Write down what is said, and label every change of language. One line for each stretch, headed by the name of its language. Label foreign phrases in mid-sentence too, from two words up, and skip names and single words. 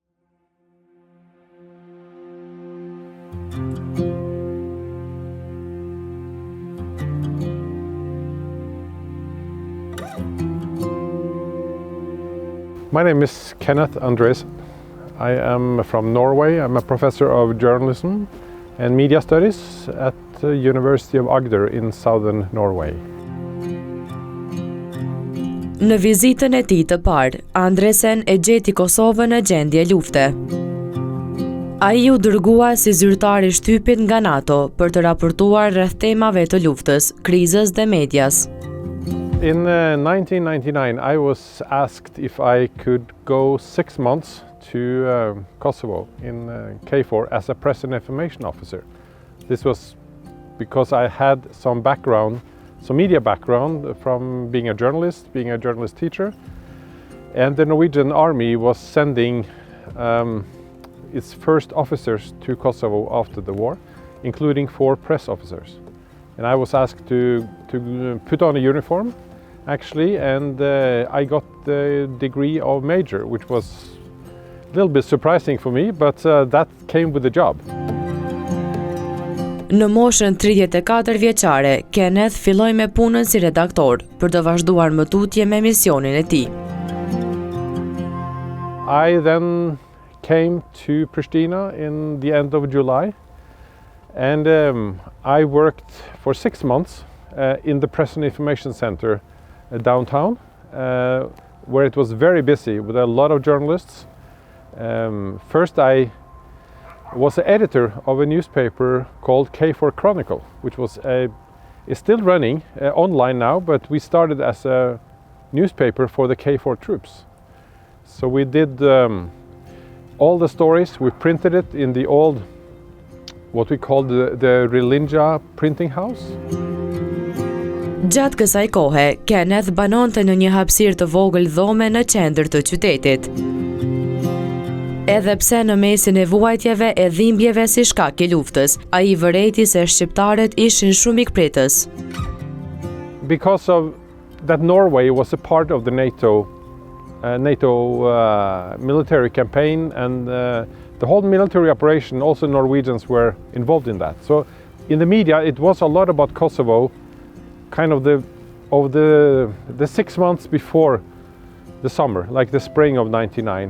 English: My name is Kenneth Andres. I am from Norway. I'm a professor of journalism and media studies at the University of Agder in southern Norway.
Albanian: Në vizitën e tij të parë, Andresen e gjeti Kosovën në gjendje lufte. Ai u dërgua si zyrtar I shtypit nga NATO për të raportuar rreth temave të luftës, krizës dhe medias.
English: In 1999, I was asked if I could go 6 months to Kosovo in KFOR as a press and information officer. This was because I had some media background from being a journalist teacher, and the Norwegian army was sending its first officers to Kosovo after the war, including 4 press officers. And I was asked to put on a uniform, actually, and I got the degree of major, which was a little bit surprising for me, but that came with the job.
Albanian: Në moshën 34 vjeçare, Kenneth filloi me punën si redaktor për të vazhduar më tutje me misionin e tij.
English: I then came to Pristina in the end of July, and I worked for 6 months in the Press and Information Center downtown, where it was very busy with a lot of journalists. First I was the editor of a newspaper called KFOR Chronicle, which is still running online now, but we started as a newspaper for the KFOR troops. So we did all the stories, we printed it in the old, what we called the Rilinja printing house.
Albanian: Gjatë kësaj kohe, Kenneth banonte në një hapësirë të vogël dhome në qendër të qytetit. Edhe pse në mesin e vuajtjeve e dhimbjeve si shkak I luftës, ai vërejti se shqiptarët ishin shumë ikpritës.
English: Because of that, Norway was a part of the NATO military campaign, and the whole military operation, also Norwegians were involved in that. So in the media it was a lot about Kosovo, kind of the 6 months before the summer, like the spring of '99.